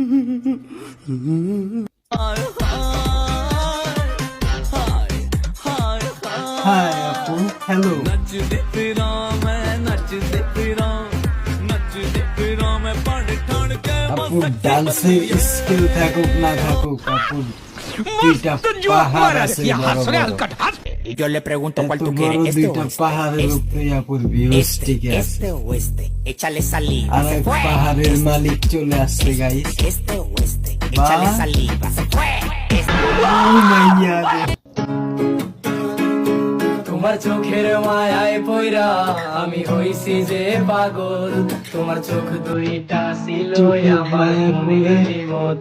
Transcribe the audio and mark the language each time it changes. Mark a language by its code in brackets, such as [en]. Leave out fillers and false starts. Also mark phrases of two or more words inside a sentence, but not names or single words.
[bn] হাই আপু, হ্যালো। আপু ডান্সের স্কিল থাকুক না থাকুক, আপু দুইটা পাহাড় আছে [es] Yo le pregunto cuál tú [bn] বড় [es] quieres, este o [bn] দুইটা [es] este. [bn] পাহাড়ের উপরে আপুর ভিউজ টিকে আছে। [es] Este o este. Échale saliva. [bn] আর [es] Se [bn] এক [es] fue. [bn] পাহাড়ের মালিক চলে আসছে গাইস। [es] Este o este. Échale saliva. Se fue. Este. [bn] তোমার চোখের মায়ায় পয়রা আমি হইছি যে পাগল। তোমার চোখ দুইটা ছিল আমার মনের মতো।